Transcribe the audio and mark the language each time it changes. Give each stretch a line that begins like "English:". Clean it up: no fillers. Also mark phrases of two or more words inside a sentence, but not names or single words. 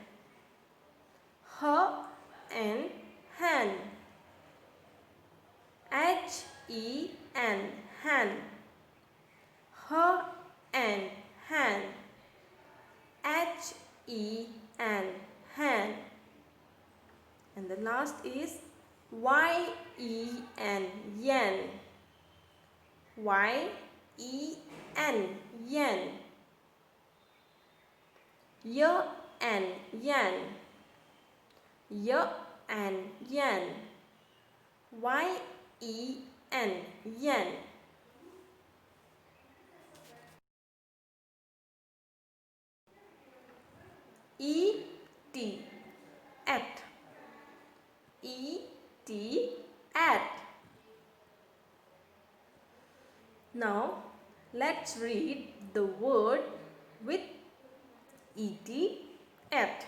English: H-N, hen. H-E-N, hen. H-N, hen. H-E-N, hen. And the last is Y-E-N, yen. Y-E-N, yen. Y-N, yen. Y-N, yen. Y-E-N, yen. E-T, at. E-T, at. Now let's read the word with et, at.